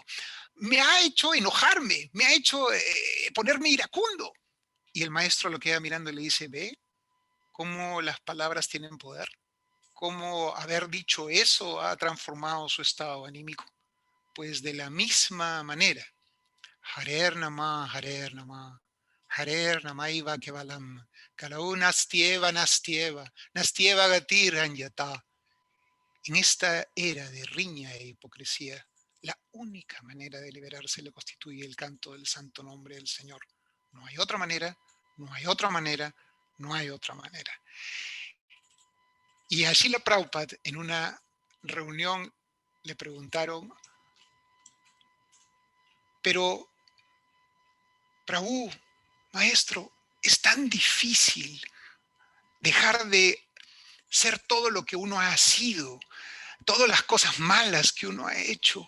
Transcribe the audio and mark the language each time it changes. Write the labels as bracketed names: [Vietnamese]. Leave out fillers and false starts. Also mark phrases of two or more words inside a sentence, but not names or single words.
[Spanish] Me ha hecho enojarme, me ha hecho ponerme iracundo. Y el maestro lo queda mirando y le dice, ¿ve cómo las palabras tienen poder? ¿Cómo haber dicho eso ha transformado su estado anímico? Pues de la misma manera, [Sanskrit] Harer Namah, Harer Namah, Harer Namaiva Kevalam, Kalau Nastieva, Nastieva, Nastieva Gatir Anyata. [Spanish] En esta era de riña e hipocresía, la única manera de liberarse le constituye el canto del santo nombre del Señor. No hay otra manera, no hay otra manera, no hay otra manera. Y a Srila Prabhupada en una reunión le preguntaron, pero Prabhu, maestro, es tan difícil dejar de ser todo lo que uno ha sido, todas las cosas malas que uno ha hecho.